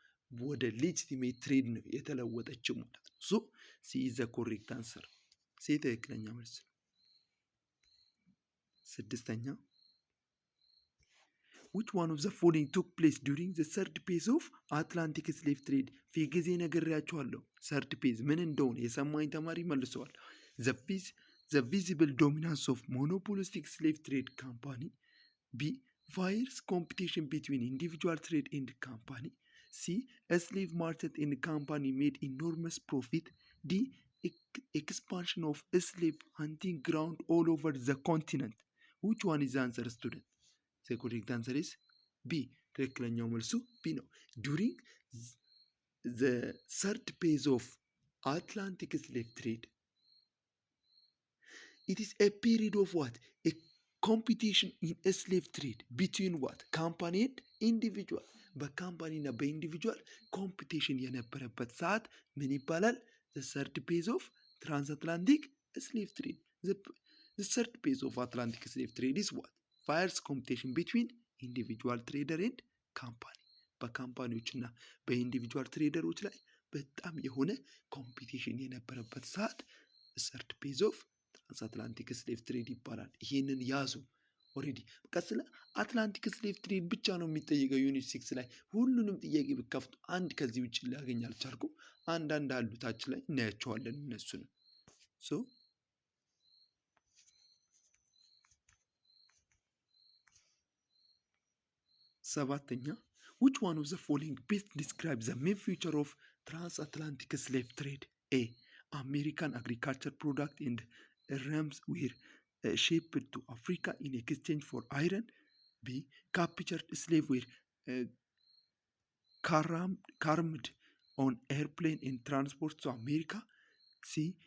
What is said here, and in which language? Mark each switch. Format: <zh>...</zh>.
<am>ወደ ሌጂቲሜት ትሬድ ነው የተለወጠችው ማለት ነው።</am> <en>ሲ ኢዝ ዘ ኮሬክት አንሰር።</en> <am>ሲ ትክክለኛ መልስ ነው። ስድስተኛ</am> <en>which one of the following took place during the third phase of Atlantic slave trade?</en> <am>ጊዜ ነግሬያችኋለሁ። ሰርድ ፔዝ ምን እንደሆነ የሰማኝ ተማሪ መልሰዋል።</am> <en>the visible dominance of monopolistic slave trade company. B. fierce competition between individual trade and company. C. a slave market and company made enormous profit. D. expansion of a slave hunting ground all over the continent. which one is the answer, student? The correct answer is B.</en> <am>ትክክለኛው መልሱ B ነው።</am> <en>during the third phase of Atlantic slave trade, it is a period of what? A competition in a slave trade between what? company and individual.</en> <am>በካምፓኒ እና በኢንዲቪጁዋል ኮምፒቲሽን የነበረበት ሰዓት ምን ይባላል?</am> <en>the third phase of transatlantic slave trade. The third phase of Atlantic slave trade is what? Fierce competition between individual trader and company.</en> <am>በካምፓኒዎችና በኢንዲቪጁዋል ትሬደሮች ላይ በጣም የሆነ ኮምፒቲሽን የነበረበት ሰዓት ሰርድ ፔዝ ኦፍ ትራንስአትላንቲክ ስሌቭ ትሬድ ይባላል። ይሄንን ያዙ። ኦልሬዲ በቃ ስለ አትላንቲክ ስሌቭ ትሬድ ብቻ ነው የሚጠይቀው ዩኒት 6 ላይ። ሁሉንም ጥያቄ ብከፍቱ አንድ ከዚህ ውጭ ላገኝ አልቻልኩም። አንዳንድ አሉ ታች ላይ እናያቸዋለን እነሱንም። ሶ ሰባተኛ</am> <en>which one of the following best describes the main feature of transatlantic slave trade? A. American agriculture product and rams were shipped to Africa in exchange for iron. B. Captured slave were carried on airplane and transport to America. C.</en>